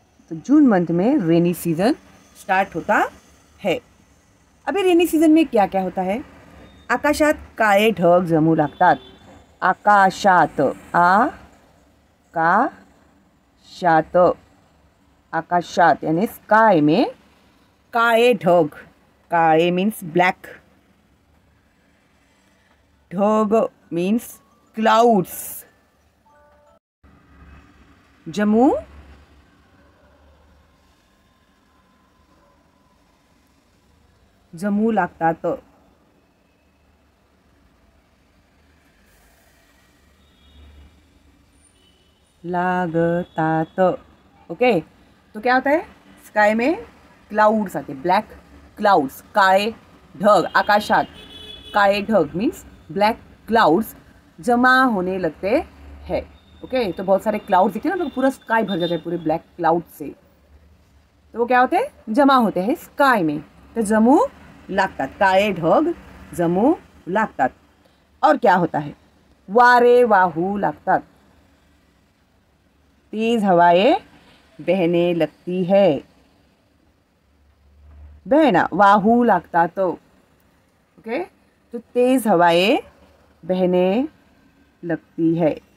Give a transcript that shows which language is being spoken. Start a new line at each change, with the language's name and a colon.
Hindi: तो June month में rainy season start होता है। अभी रेनी सीजन में क्या क्या होता है?
Marathi: आकाशात काळे ढग जमू लागतात। आकाशात, आकाशात, आकाशात
Hindi: यानी स्काई में
Marathi: काळे ढग, काळे मीन्स ब्लैक, ढग मीन्स क्लाउड्स, जमू जमू लागतात।
Hindi: लागतात। ओके, तो क्या होता है? स्काई में क्लाउड्स आते, ब्लैक क्लाउड्स,
Marathi: काळे ढग, आकाशात काळे ढग
Hindi: मीन्स ब्लैक क्लाउड्स जमा होने लगते हैं। ओके, तो बहुत सारे क्लाउड्स दिखते हैं ना, तो पूरा स्काई भर जाता है पूरे ब्लैक क्लाउड से। तो वो क्या होते हैं? जमा होते हैं स्काई में।
Marathi: तो जमू लागतात, काळे ढग जमू लागतात।
Hindi: और क्या होता है?
Marathi: वारे वाहू लागतात,
Hindi: तेज हवाएं बहने लगती है। बहना,
Marathi: वाहू लागता
Hindi: तो ओके, तो तेज हवाएं बहने लगती है।